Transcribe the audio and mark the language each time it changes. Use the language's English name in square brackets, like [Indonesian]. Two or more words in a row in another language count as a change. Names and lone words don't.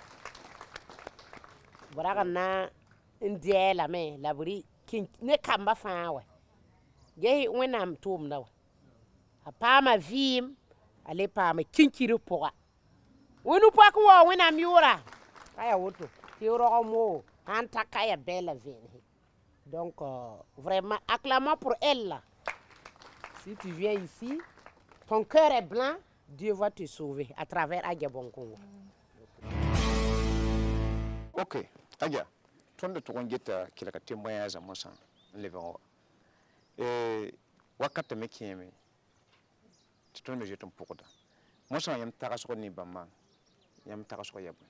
[Mossi] b rag n na n dɛɛlame la b rɩ ne kamba fãa wa ges wẽnnaam tʋʋmda wa a paama vɩɩm a le paama kinkirã pʋga wẽnu poak wa wẽnnaam yʋʋra ka ya woto tɩ rog mo sãn ta ka ya bɛɛ la vẽenese [French] donc vraiment acclamons pour elle si tu viens ici ton cœur est blanc Dieu va te sauver à travers [Mossi] Agia Bonkongo. Ok, Agia, tõnd tʋg n geta kelga témoignage mosã n lebg wa wakata me kẽeme tɩ tõnd me zoet n pʋgda mosã yãmb tagsg ne bãmba yãmb tagsg ya bõe